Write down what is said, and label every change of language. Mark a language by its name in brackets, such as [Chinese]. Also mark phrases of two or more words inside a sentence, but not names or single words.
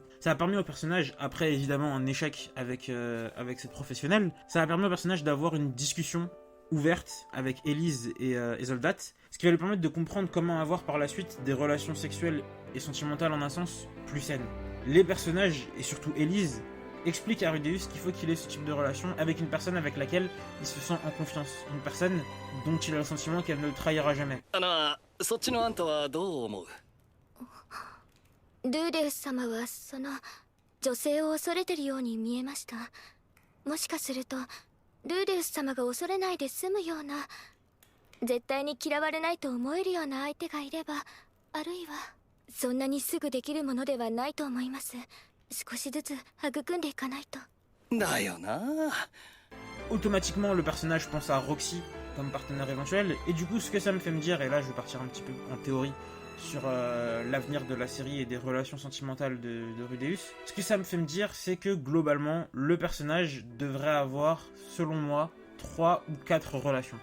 [French] Ça a permis au personnage, après évidemment un échec avec ses professionnels, ça a permis au personnage d'avoir une discussion ouverte avec Elise et Zoldat, ce qui va lui permettre de comprendre comment avoir par la suite des relations sexuelles et sentimentales en un sens plus saines. Les personnages, et surtout Elise, explique à Rudeus qu'il faut qu'il ait ce type de relation avec une personne avec laquelle il se sent en confiance. Une personne dont il a le sentiment qu'elle ne le trahira jamais. [Japanese] そっちのあんたはどう思う？ルーデウス様はその女性を恐れてるように見えました。もしかするとルーデウス様が恐れないで済むような、絶対に嫌われないと思えるような相手がいれば、あるいはそんなにすぐできるものではないと思います。少しずつ育んでいかないと。だよな。 [French] Automatiquement, le personnage pense à Roxy comme partenaire éventuel, et du coup, ce que ça me fait me dire, et là je vais partir un petit peu en théorie sur l'avenir de la série et des relations sentimentales de Rudeus, ce que ça me fait me dire, c'est que globalement, le personnage devrait avoir, selon moi, 3 ou 4 relations.